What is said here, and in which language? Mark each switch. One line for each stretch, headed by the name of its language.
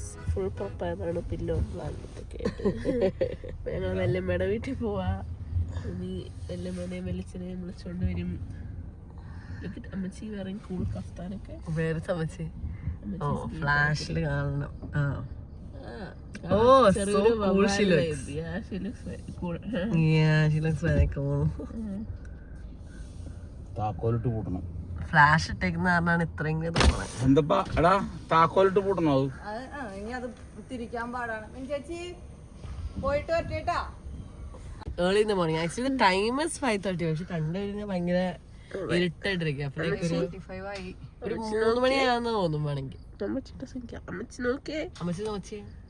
Malayalam: Full പ്രപ്പാണ് pillow ബ്ലാങ്കറ്റൊക്കെ ആയിട്ട്. ഞങ്ങൾ വല്യമ്മയുടെ വീട്ടിൽ പോവാ. ഇനി വല്യമ്മേനെയും വെളിച്ചനെയും വിളിച്ചോണ്ട് വരും. അമ്മച്ചി വേറെ കൂൾ കഫ്താനൊക്കെ വേറെ അമ്മച്ചി ഫ്ലാഷില് കാണണം.
English: Oh, so cool she looks. Yeah, she looks very cool. Yeah, she looks very cool.
Malayalam: താക്കോലിട്ട് പൂട്ടണം. Flash ഇട്ടേക്കുന്ന കാരണമാണ് ഇത്രയും തോന്നുന്നത്. എന്താ എടാ താക്കോലിട്ട് പൂട്ടണോ? ഇനി അത് തിരിക്കാൻ പാടാണ്. ചേച്ചി പോയിട്ട് വരട്ടേട്ടാ.
English: Early in the morning. Actually time is 5:30.
Malayalam: പക്ഷെ കണ്ടുകഴിഞ്ഞാൽ ഭയങ്കര ഇരുട്ടായിട്ടിരിക്കുക. അപ്പോഴേക്ക് ഒരു 3 മണിയാണെന്ന് തോന്നും വേണമെങ്കിൽ. അമ്മച്ചി നോക്കിയേ. അമ്മച്ചി നോക്കിയേ.